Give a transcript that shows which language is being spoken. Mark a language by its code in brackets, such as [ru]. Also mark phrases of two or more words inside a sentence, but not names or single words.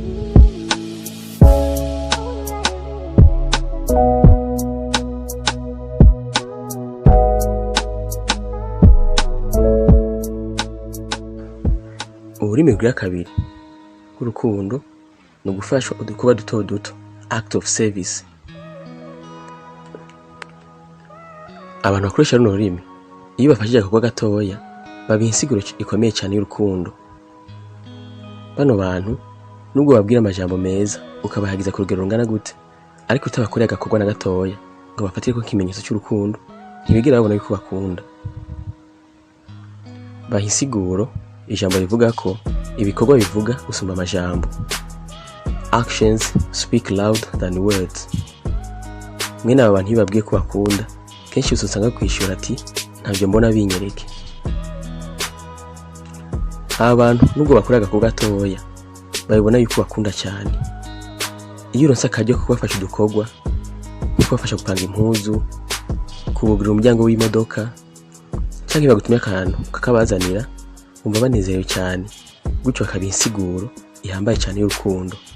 [rn] Ururimi rwa kabiri rw'urukundo ni ugufashwa udukorwa duto duto, [en] act of service. [rn] Abantu bakoresha runo rurimi iyo bafashije agakorwa gatoya babiha insiguro ikomeye cyane y'urukundo. Bano bantu nubwo babwira amajambo meza ukabahagiza ku rugero rungana gute, ariko utabakoreye agakorwa na gatoya ngo bafatire ko ikimenyetso cy'urukundo, ntibigera babona yuko bakunda. Baha insiguro ijambo rivuga ko ibikorwa bivuga gusumba amajambo. [en] Actions speak louder than words. [rn] Mwene aba bantu iyo babwiye ko bakunda kenshi usanga kwishura ati ntabyo mbona binyereke. Aba bantu nubwo bakora agakorwa gatoya babibona yuko bakunda cyane. Iyo uronse akaryo ko kubafasha udukorwa nko kubafasha gupanga impuzu, kubugurira umuryango w'imodoka cyangwa bagutumye akantu kakabazanira, umva banezerewe cyane gutyo bakabiha insiguro ihambaye cyane y'urukundo.